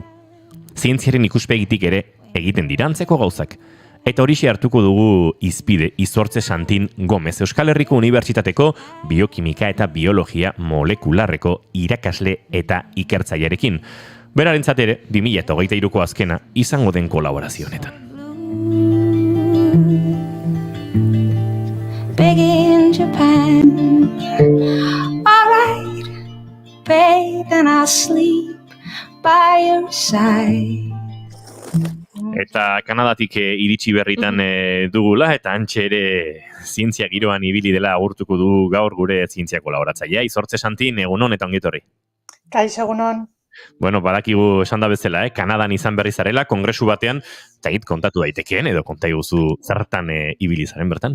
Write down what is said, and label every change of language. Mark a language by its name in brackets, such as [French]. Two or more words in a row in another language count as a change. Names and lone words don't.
[Basque] Zientziaren ikuspegitik ere egiten dira antzeko gauzak. Eta horixe hartuko dugu izpide Izortze Santin Gomez Euskal Herriko Unibertsitateko biokimika eta biologia molekularreko irakasle eta ikertzailearekin. Berarentzat ere, 2023ko azkena izango den kolaborazio honetan. [English] Big in Japan. All right, bathe and I'll sleep by your side. [Basque] Eta Kanadatik iritsi berritan dugula, eta antxe ere zientzia giroan ibili dela agurtuko du gaur gure zientzia kolaboratzailea. Izortze Santin, egunon eta ongetorri. Kaixo, egunon. Bueno, badakigu esan da bezala, Kanadan izan berri zarela, kongresu batean, eta kontatu daitekeen, edo konta iguzu zertan ibili zaren bertan?